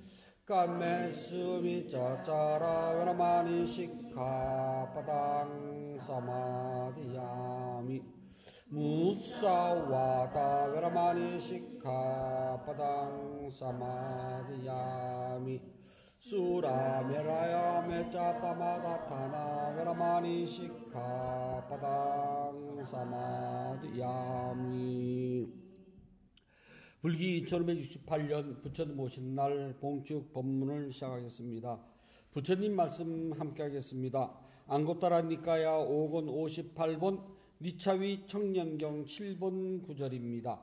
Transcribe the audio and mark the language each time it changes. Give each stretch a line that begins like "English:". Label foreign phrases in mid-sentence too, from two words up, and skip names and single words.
Pali: Kammesumiccacara veramani sikkhapadang samadhiyami Musawata veramani sikkhapadang samadhiyami Surameraya meccapamadatthana veramani sikkhapadang
Korean: samadhiyami 불기 2568년 부처님 오신 날 봉축 법문을 시작하겠습니다. 부처님 말씀 함께 하겠습니다. 앙고따라 니까야 5권 58번 니차위 청년경 7번 9절입니다.